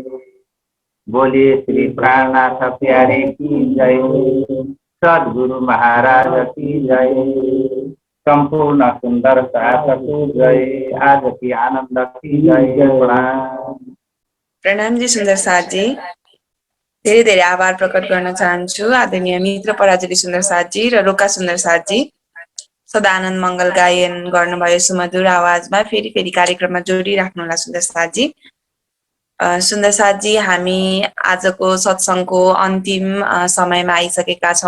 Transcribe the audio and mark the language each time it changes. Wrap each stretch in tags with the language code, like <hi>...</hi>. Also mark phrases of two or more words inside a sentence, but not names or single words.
<hi>बोलिए श्री प्राणनाथ प्यारे की जय। सद्गुरु महाराज की जय। संपूर्ण सुंदर साधक जय। आज की आनंद की जय। प्रणाम जी सुन्दर साथ जी।</hi> <ne>धेरै धेरै आभार प्रकट गर्न चाहन्छु आदरणीय मित्र पराजुली सुन्दर साथ जी र रोका सुन्दर साथ जी सदानन्द मङ्गल गायन गर्नुभयो सुमधुर आवाजमा। फेरि फेरि कार्यक्रममा जोडिराख्नुहोला सुन्दर साथ जी। सुन्दर साथ जी, हामी आजको सत्सङ्गको अन्तिम समयमा आइसकेका छौँ।</ne>